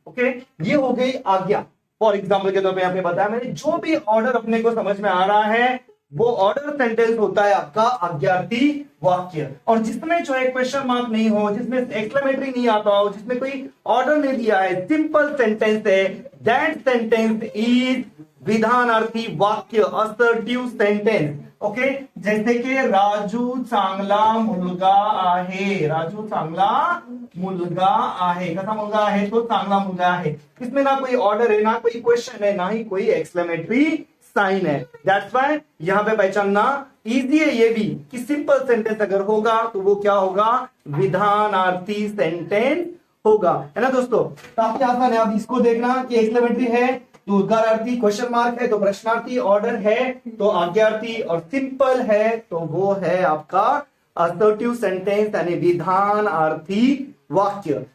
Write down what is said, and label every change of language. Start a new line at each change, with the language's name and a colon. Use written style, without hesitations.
Hindi: Okay, ये हो गई आज्ञा। फॉर एग्जाम्पल के तौर पे यहाँ पे बताया मैंने, जो भी ऑर्डर अपने को समझ में आ रहा है वो ऑर्डर सेंटेंस होता है आपका आज्ञार्थी वाक्य। और जिसमें जो है क्वेश्चन मार्क नहीं हो, जिसमें एक्सक्लेमेटरी नहीं आता हो, जिसमें कोई ऑर्डर नहीं दिया है, सिंपल सेंटेंस है,
English: that sentence is
Hindi: विधानार्थी वाक्य, असर्टिव सेंटेंस।
Marathi: ओके, जैसे कि राजू चांगला मुलगा आहे, राजू चांगला मुलगा आहे। कसा मुलगा आहे, तो चांगला मुलगा आहे।
Hindi: इसमें ना कोई ऑर्डर है, ना कोई क्वेश्चन है, ना ही कोई एक्सक्लेमेटरी साइन है। दैट्स व्हाई यहां पे पहचानना इजी है ये भी कि सिंपल सेंटेंस अगर होगा तो वो क्या होगा, विधानार्थी सेंटेंस होगा। है ना दोस्तों, काफी आसान है। अब इसको देखना कि एक्सक्लेमेटरी है तो उद्गारार्थी, क्वेश्चन मार्क है तो प्रश्नार्थी, ऑर्डर है तो आज्ञार्थी, और सिंपल है तो वो है आपका असर्टिव सेंटेंस यानी विधानार्थी वाक्य।